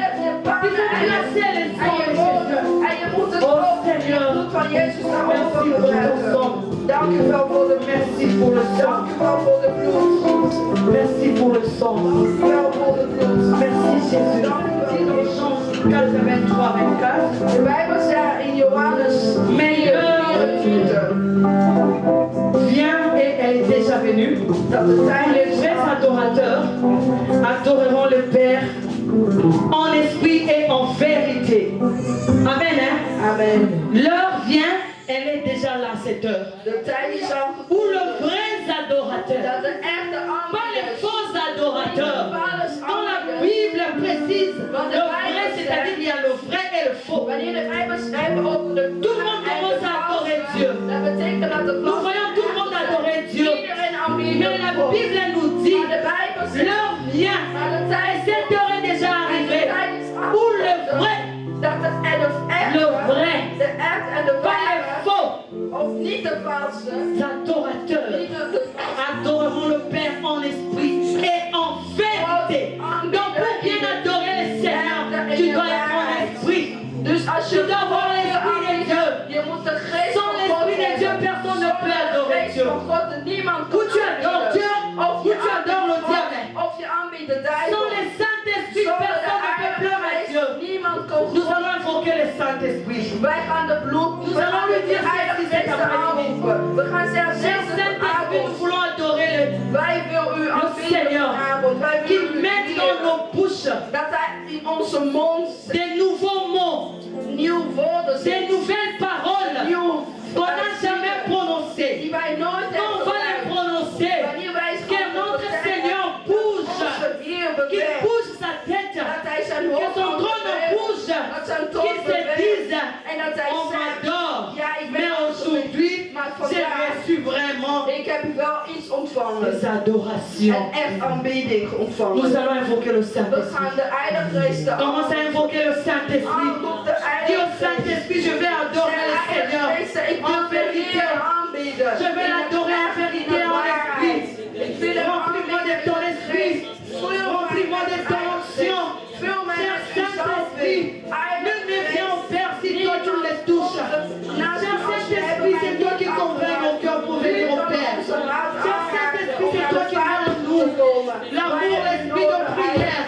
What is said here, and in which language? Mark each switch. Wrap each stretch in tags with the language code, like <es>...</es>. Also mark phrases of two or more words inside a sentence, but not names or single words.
<fr>Merci pour le sang. Merci pour le sang. Merci Jésus. Dans Jean 4, 23, 24.</fr> <nl>De Bijbel zegt in Johannes 4, 24.</nl> <fr>Viens et elle est déjà venue. Les vrais adorateurs adoreront le Père en esprit et en vérité. Amen. Hein? Amen. L'heure vient, elle est déjà là cette heure.</fr> <nl>De tijd is al</nl> <fr>Où le vrai adorateur,</fr> <nl>dat de echte</nl> <fr>pas les</fr> <nl>aanbidders,</nl> <fr>faux adorateurs. Quand la Bible précise le vrai, c'est-à-dire qu'il y a le vrai et le faux.</fr> <nl>wanneer de Bijbel schrijft over de</nl> <fr>Tout le monde commence à adorer Dieu.</fr> <nl>dat betekent dat de</nl> <fr>Nous voyons tout le monde adorer Dieu.</fr> <nl>iedereen aanbiedt.</nl> <fr>Mais la Bible nous dit,</fr> <nl>Maar de Bijbel zegt</nl> <fr>l'heure vient,</fr> <nl>maar de</nl> <fr>et</fr> <nl>tijd</nl> <fr>cette heure est déjà</fr> <nl>en de</nl> <fr>arrivée,</fr> <nl>tijd is</nl> <fr>où le vrai,</fr> <nl>dat de</nl> <fr>le vrai,</fr> <nl>de echt en de</nl> <fr>pas le</fr> <nl>ware</nl> <fr>faux,</fr> <nl>of niet Niet de valse.</nl> <fr>adorateurs.</fr> <nl>Niet de</nl> <fr>Adorons le Père en esprit et en vérité. Donc pour bien adorer le Seigneur, tu dois être en esprit.</fr> <nl>Dus als</nl> <fr>Tu</fr> <nl>je</nl> <fr>dois avoir l'esprit de Dieu.</fr> <nl>je moet de geest</nl> <fr>Sans</fr> <nl>van God</nl> <fr>l'esprit de Dieu,</fr> <nl>hebben.</nl> <fr>personne ne peut</fr> <nl>Zonder de</nl> <fr>adorer</fr> <nl>geest</nl> <fr>Dieu.</fr> <nl>van God niemand</nl> <fr>Ou</fr> <nl>kan</nl> <fr>tu adores</fr> <nl>aanbidden.</nl> <fr>Dieu,</fr> <nl>Of</nl> <fr>ou</fr> <nl>je</nl> <fr>tu adores le</fr> <nl>aanbidt God,</nl> <fr>diable.</fr> <nl>of je aanbidt de duivel.</nl> <fr>Sans le Saint-Esprit,</fr> <nl>Zonder de</nl> <fr>personne ne peut pleurer à</fr> <nl>Heilige</nl> <fr>Dieu.</fr> <nl>Geest, niemand kan</nl> <fr>Nous</fr> <nl>God.</nl> <fr>allons invoquer le Saint-Esprit.</fr> <nl>Wij gaan de bloed,</nl> <fr>Nous</fr> <nl>we</nl> <fr>allons</fr> <nl>gaan</nl> <fr>lui</fr> <nl>de</nl> <fr>dire</fr> <nl>Heilige</nl> <fr>ceci</fr> <nl>Geest</nl> <fr>cet après-midi.</fr> <nl>aanroepen. We gaan zeggen,</nl> <fr>Cher</fr> <nl>deze</nl> <fr>Saint-Esprit, nous</fr> <nl>avond,</nl> <fr>voulons adorer</fr> <nl>wij willen u aanbidden</nl> <fr>Seigneur.</fr> <nl>vanavond. Wij</nl> <fr>qu'il</fr> <nl>willen u</nl> <fr>mette dans</fr> <nl>eren.</nl> <fr>nos bouches</fr> <nl>Dat hij in onze mond</nl> <fr>des nouveaux mots,</fr> <nl>nieuw woorden</nl> <fr>des</fr> <nl>zet.</nl> <fr>nouvelles paroles</fr> <nl>Nieuw</nl> <fr>qu'on n'a jamais prononcées.</fr> <nl>die wij nooit</nl> <fr>On</fr> <nl>hebben</nl> <fr>va les</fr> <nl>gebruikt.</nl> <fr>prononcer.</fr> <nl>Wanneer wij</nl> <fr>Que notre Seigneur bouge,</fr> <nl>onze Heer</nl> <fr>qu'il</fr> <nl>beweegt.</nl> <fr>bouge sa tête,</fr> <nl>Dat hij zijn</nl> <fr>que</fr> <nl>hoofd</nl> <fr>son</fr> <nl>kan</nl> <fr>trône</fr> <nl>bewegen.</nl> <fr>bouge,</fr> <nl>Dat zijn</nl> <fr>qu'il</fr> <nl>troon</nl> <fr>se</fr> <nl>beweegt.</nl> <fr>dise,</fr> <nl>En dat hij</nl> <fr>on</fr> <nl>zegt,</nl> <fr>m'adore.</fr> <nl>ja, ik ben</nl> <fr>Mais aujourd'hui,</fr> <nl>maar</nl> <fr>j'ai</fr> <nl>vandaag,</nl> <fr>reçu vraiment</fr> <nl>ik heb wel iets ontvangen.</nl> <fr>des adorations.</fr> <nl>Een echt aanbidding ontvangen.</nl> <fr>Nous allons invoquer le</fr> <nl>We</nl> <fr>Saint-Esprit.</fr> <nl>gaan de Heilige Geest</nl> <fr>Commence à invoquer le Saint-Esprit.</fr> <nl>aanroep de</nl> <fr>Dis</fr> <nl>Heilige</nl> <fr>au Saint-Esprit, je vais adorer le Seigneur</fr> <nl>Ik wil</nl> <fr>en</fr> <nl>de</nl> <fr>vérité.</fr> <nl>Heer aanbidden.</nl> <fr>Je vais l'adorer en vérité et en esprit.</fr> <nl>Ik wil hem</nl> <fr>Remplis-moi de ton esprit. Remplis-moi de ton onction. Cher Saint-Esprit, nul ne vient au Père si toi tu les touches. Cher Saint-Esprit, c'est toi qui convainc mon cœur pour venir au Père. Cher Saint-Esprit, c'est toi qui viens en nous. L'amour, l'esprit de prière.</fr>